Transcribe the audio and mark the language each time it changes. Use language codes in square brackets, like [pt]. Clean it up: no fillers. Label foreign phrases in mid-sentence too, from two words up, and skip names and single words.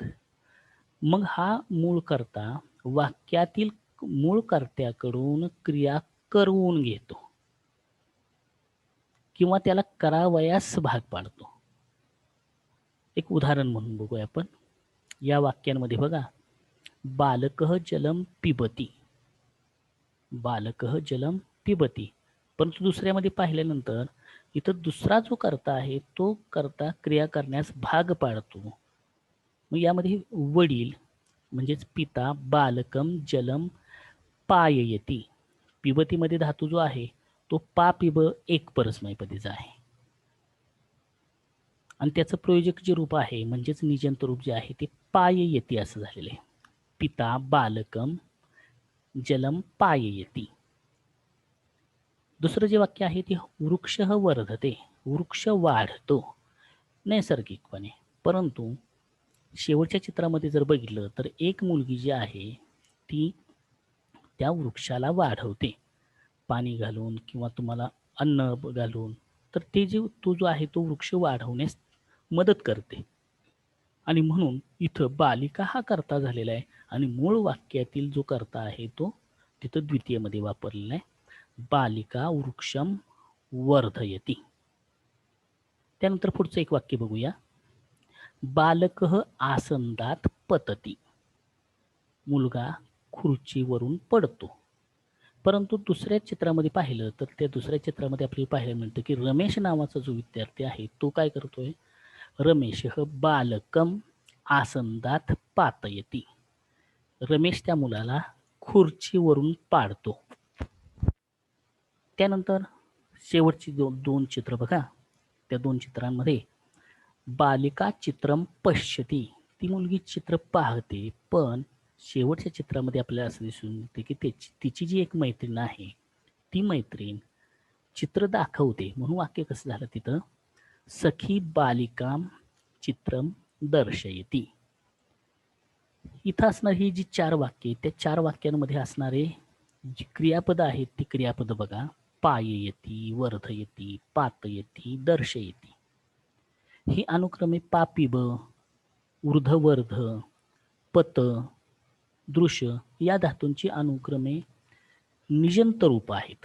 [mr] मग हा मूळ कर्ता वाक्यातील मूळ कर्त्याकडून क्रिया करवून घेतो किंवा त्याला करावयास भाग पाडतो. एक उदाहरण म्हणून बघूया आपण. या वाक्यांमध्ये बघा, [sa] बालकः जलम पिबती. बालकः जलम पिबती. [mr] परंतु दुसऱ्यामध्ये पाहिल्यानंतर इथं दुसरा जो कर्ता आहे तो कर्ता क्रिया करण्यास भाग पाडतो. मग यामध्ये वडील म्हणजेच [sa] पिता बालकम जलम पाययती. [mr] पिबतीमध्ये धातू जो आहे तो पा पिब एक परस्मैपदीचा आहे आणि त्याचं प्रयोजक जे रूप आहे म्हणजेच निजंत रूप जे आहे ते पाययती असं झालेलं आहे. [sa] पिता बालकम जलम पाययती. [mr] दुसरं जे वाक्य आहे ते [sa] वृक्ष वर्धते. [mr] वृक्ष वाढतो नैसर्गिकपणे. परंतु शेवटच्या चित्रामध्ये जर बघितलं तर एक मुलगी जी आहे ती त्या वृक्षाला वाढवते पाणी घालून किंवा तुम्हाला अन्न घालून. तर ते तो जो आहे तो वृक्ष वाढवण्यास मदत करते आणि म्हणून इथं बालिका हा कर्ता झालेला आहे आणि मूळ वाक्यातील जो कर्ता आहे तो तिथं द्वितीयमध्ये वापरलेला आहे. [sa] बालिका वृक्षम वर्धयती. [mr] त्यानंतर पुढचं एक वाक्य बघूया. [sa] बालकः आसंदात पतती. [mr] मुलगा खुर्चीवरून पडतो. परंतु दुसऱ्या चित्रामध्ये पाहिलं तर त्या दुसऱ्या चित्रामध्ये आपल्याला पाहायला मिळतं की रमेश नावाचा जो विद्यार्थी आहे तो काय करतोय? [sa] रमेश बालकम आसंदात पातयती. [mr] रमेश त्या मुलाला खुर्चीवरून पाडतो. त्यानंतर शेवटची दोन चित्र बघा. त्या दोन चित्रांमध्ये [sa] बालिका चित्रम पश्यती. [mr] ती मुलगी चित्र पाहते, पण शेवटच्या चित्रामध्ये आपल्याला असं दिसून येते की तिची जी एक मैत्रीण आहे ती मैत्रीण चित्र दाखवते. म्हणून वाक्य कसं झालं तिथं? [sa] सखी बालिका चित्रम दर्शयती. [mr] इथं असणारी ही जी चार वाक्ये त्या चार वाक्यांमध्ये असणारे जी क्रियापद आहेत ती क्रियापद बघा. [sa] पाययती, वर्धयती, पातयती, दर्शयती. [mr] ही अनुक्रमे पापिब, ऊर्ध्ववर्ध, पत, दृश्य या धातूंची अनुक्रमे निजंत रूप आहेत.